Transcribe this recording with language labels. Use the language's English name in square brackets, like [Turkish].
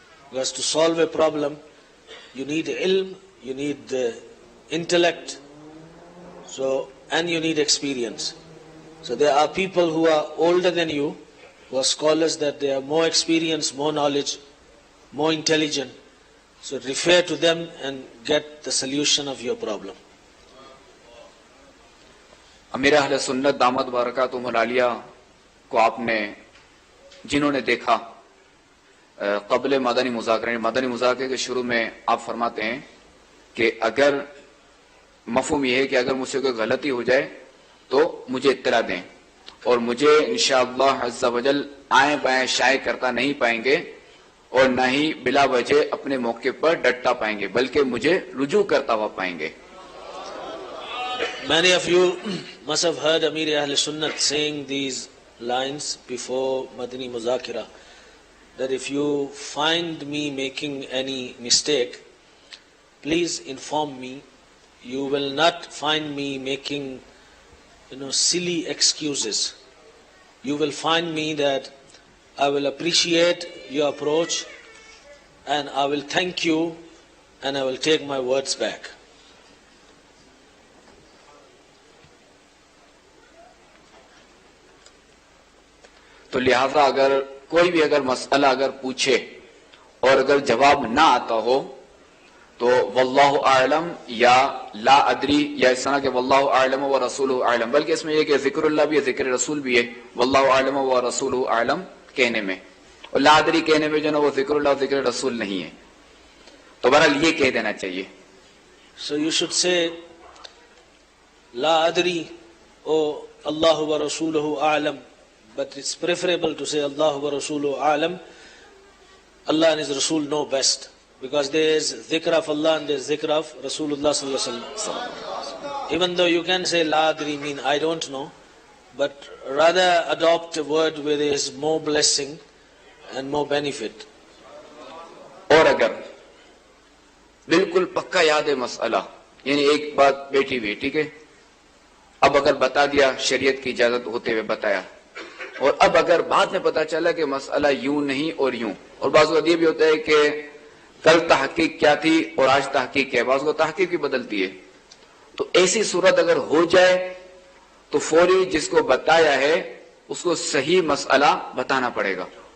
[English] Because to solve a problem, you need ilm, you need intellect, and you need experience. So there are people who are older than you, who are scholars, that they have more experience, more knowledge, more intelligent. So refer to them and get the solution of your problem. [Urdu] امیر اہل سنت دامت برکاتہم العالیہ کو آپ نے، جنہوں نے دیکھا قبل مدنی مذاکرے کے شروع میں آپ فرماتے ہیں کہ اگر مفہوم یہ ہے کہ اگر مجھ سے کوئی غلطی ہو جائے تو مجھے اطلاع دیں، اور مجھے انشاءاللہ عز و جل آئیں بائیں شائع کرتا نہیں پائیں گے، اور نہ ہی بلا وجہ اپنے موقع پر ڈٹتا پائیں گے، بلکہ مجھے رجوع کرتا ہوا پائیں گے. [English] Many of you must have heard Amir Ahl Sunnat saying these lines before Madani Muzakira, that if you find me making any mistake, please inform me. You will not find me making, silly excuses. You will find me that I will appreciate your approach, and I will thank you, and I will take my words back. [Urdu] تو لہٰذا اگر کوئی بھی اگر مسئلہ اگر پوچھے اور اگر جواب نہ آتا ہو تو واللہ اعلم یا لا ادری یا اس طرح کہ واللہ اعلم و رسولہ اعلم، بلکہ اس میں یہ کہ ذکر اللہ بھی ہے، ذکر رسول بھی ہے، واللہ اعلم و رسولہ اعلم کہنے میں، اور لا ادری کہنے میں جو نا وہ ذکر اللہ ذکر رسول نہیں ہے. تو بہرحال یہ کہہ دینا چاہیے. [English] So you should say [Arabic] لا ادری [English] or [Arabic] اللہ و رسولہ اعلم, [English] but it's preferable to say [Arabic] Allah wa Rasuluhu a'lam. [English] Allah and His Rasul know best, because there is dhikr of Allah and there is dhikr of Rasulullah sallallahu alaihi wasallam. Even though you can say la adri, mean I don't know, but rather adopt a word where there is more blessing and more benefit. [Urdu] اور اگر بالکل پکا یاد ہے مسئلہ, یعنی ایک بات بیٹھی ہوئی, ٹھیک ہے, اب اگر بتا دیا شریعت کی اجازت ہوتے ہوئے بتایا, اور اب اگر بعد میں پتا چلا کہ مسئلہ یوں نہیں اور یوں, اور بعض اوقات یہ بھی ہوتا ہے کہ کل تحقیق کیا تھی اور آج تحقیق کیا, بعض کو تحقیق بھی بدلتی ہے, تو ایسی صورت اگر ہو جائے تو فوری جس کو بتایا ہے اس کو صحیح مسئلہ بتانا پڑے گا.